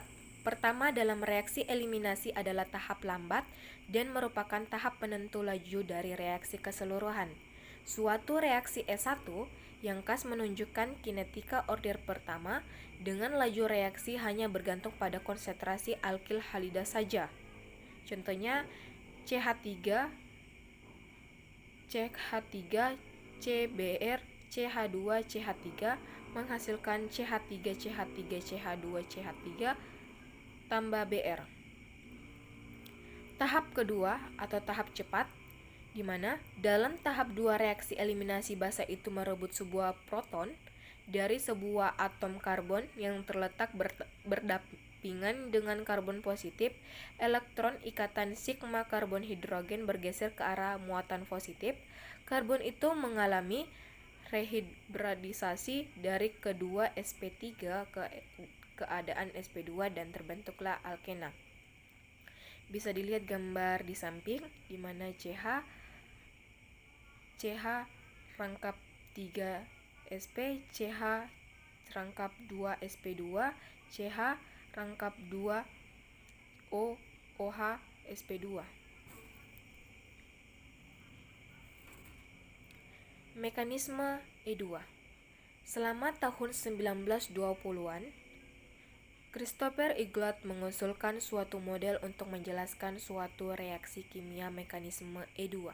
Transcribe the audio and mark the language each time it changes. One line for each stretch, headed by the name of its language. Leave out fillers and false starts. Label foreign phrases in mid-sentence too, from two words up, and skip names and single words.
Indonesian: Pertama dalam reaksi eliminasi adalah tahap lambat dan merupakan tahap penentu laju dari reaksi keseluruhan. Suatu reaksi E1 yang khas menunjukkan kinetika order pertama dengan laju reaksi hanya bergantung pada konsentrasi alkil halida saja. Contohnya CH3 CBr CH2 CH3 menghasilkan CH3 CH3 CH2 CH3 tambah Br. Tahap kedua atau tahap cepat, di mana dalam tahap 2 reaksi eliminasi basa itu merebut sebuah proton dari sebuah atom karbon yang terletak berdampingan dengan karbon positif, elektron ikatan sigma karbon hidrogen bergeser ke arah muatan positif. Karbon itu mengalami rehibridisasi dari kedua sp3 ke keadaan sp2 dan terbentuklah alkena. Bisa dilihat gambar di samping di mana CH rangkap 3 sp, CH rangkap 2 sp2, CH rangkap 2 OH sp2. Mekanisme E2. Selama tahun 1920-an, Christopher Igloot mengusulkan suatu model untuk menjelaskan suatu reaksi kimia mekanisme E2.